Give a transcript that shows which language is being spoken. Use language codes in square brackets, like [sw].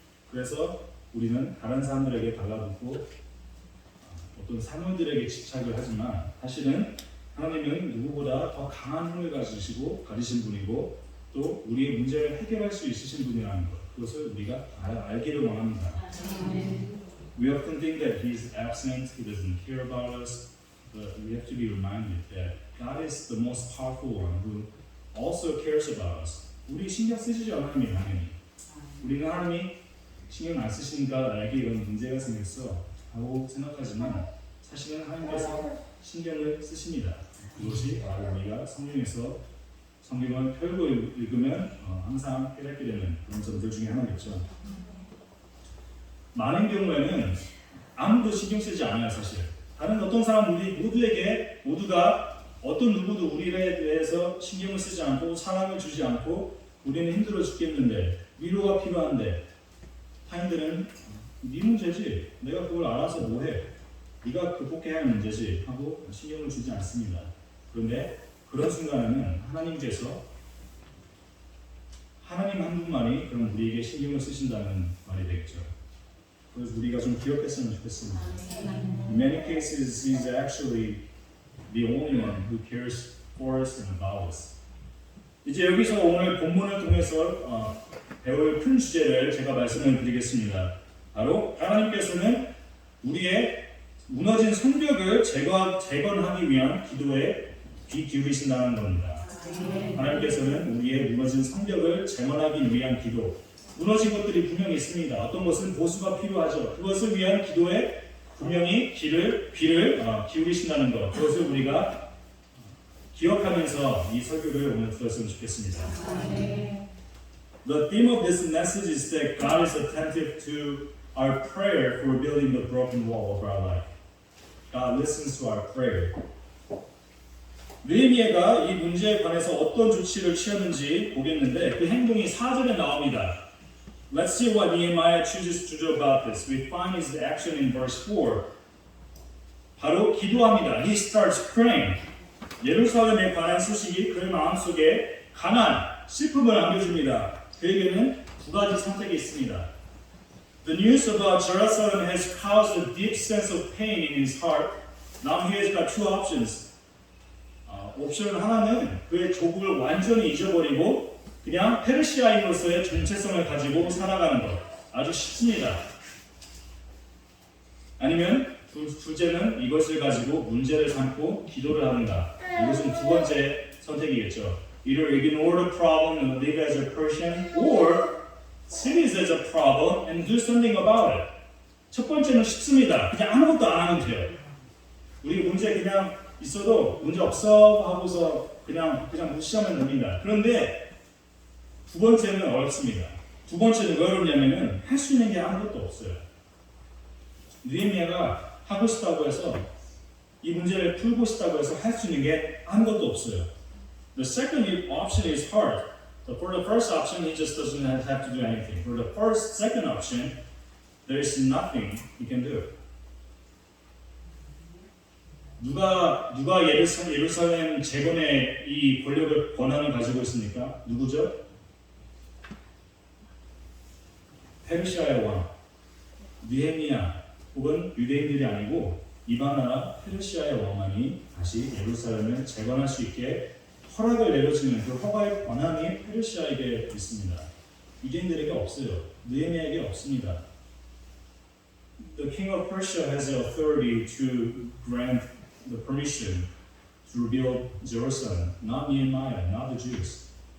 [ko] 그래서 우리는 다른 사람들에게 달라붙고 어떤 사물들에게 집착을 하지만 사실은 하나님은 누구보다 더 강한 힘을 가지신 분이고 또 우리의 문제를 해결할 수 있으신 분이라는 것 그것을 우리가 알기를 원합니다. [en] We often think that He is absent, He doesn't care about us, but we have to be reminded that God is the most powerful one who also cares about us. [ko] 우리 신경 쓰시죠, 하나님이 당연히. 우리가 하나님이 신경 안 쓰시니까 나에게 이런 문제가 생겼어 하고 생각하지만 사실은 하나님께서 신경을 쓰십니다. 그것이 바로 우리가 성경을 펴고 읽으면 항상 깨닫게 되는 그런 점들 중에 하나겠죠. 많은 경우에는 아무도 신경 쓰지 않아요. 사실 다른 어떤 사람 우리 모두가 어떤 누구도 우리에 대해서 신경을 쓰지 않고 사랑을 주지 않고 우리는 힘들어 죽겠는데 위로가 필요한데 타인들은 네 문제지 내가 그걸 알아서 뭐해 네가 극복해야 할 문제지 하고 신경을 주지 않습니다. 그런데 그런 순간에는 하나님께서 하나님 한 분만이 그럼 우리에게 신경을 쓰신다는 말이 되겠죠. 그래서 우리가 좀 기억했으면 좋겠습니다. [en] In many cases, He's actually the only one who cares for us and about us. [ko] 이제 여기서 오늘 본문을 통해서 배울 큰 주제를 제가 말씀을 드리겠습니다. 바로 하나님께서는 우리의 무너진 성벽을 재건하기 위한 기도에 귀 기울이신다는 겁니다. 하나님께서는 우리의 무너진 성벽을 재건하기 위한 기도 무너진 것들이 분명히 있습니다. 어떤 것은 보수가 필요하죠. 그것을 위한 기도에 분명히 귀를 기울이신다는 것, 그것을 우리가 기억하면서 이 설교를 오늘 들었으면 좋겠습니다. [en] The theme of this message is that God is attentive to our prayer for building the broken wall of our life. God listens to our prayer. [ko] 느헤미야가 이 문제에 관해서 어떤 조치를 취했는지 보겠는데 그 행동이 4절에 나옵니다. [en] Let's see what Nehemiah chooses to do about this. We find his action in verse 4. [ko] 바로 기도합니다. [en] He starts praying. [ko] 예루살렘에 관한 소식이 그의 마음속에 강한 슬픔을 안겨줍니다. 그에게는 두 가지 선택이 있습니다. [en] The news about Jerusalem has caused a deep sense of pain in his heart. Now he has got two options. [ko] 옵션 하나는 그의 조국을 완전히 잊어버리고 그냥 페르시아인으로서의 정체성을 가지고 살아가는 것. 아주 쉽습니다. 아니면 둘째는 이것을 가지고 문제를 삼고 기도를 하는가. 이것은 두 번째 선택이겠죠. [en] Either ignore the problem and live as a Persian, or see it as a problem and do something about it. [ko] 첫 번째는 쉽습니다. 그냥 아무것도 안 하면 돼요. 우리 문제 그냥 있어도 문제 없어 하고서 그냥 무시하면 됩니다. 그런데 두 번째는 어렵습니다. 두 번째는 왜 어렵냐면은 할 수 있는 게 아무것도 없어요. 느헤미야가 하고 싶다고 해서 이 문제를 풀고 싶다고 해서 할 수 있는 게 아무것도 없어요. [en] The second option is hard. For the first option, he just doesn't have to do anything. For the second option, there is nothing he can do. [ko] 누가 예루살렘 재건의 이 권력을 권한을 가지고 있습니까? 누구죠? 페르시아의 왕 느헤미야 혹은 유대인들이 아니고 이방 나라 페르시아의 왕만이 다시 예루살렘을 재건할 수 있게 허락을 내려주는 그 허가의 권한이 페르시아에게 있습니다. 유대인들에게 없어요. 느헤미야에게 없습니다. [en] The king of Persia has the authority to grant the permission to rebuild Jerusalem, not Nehemiah, not the Jews.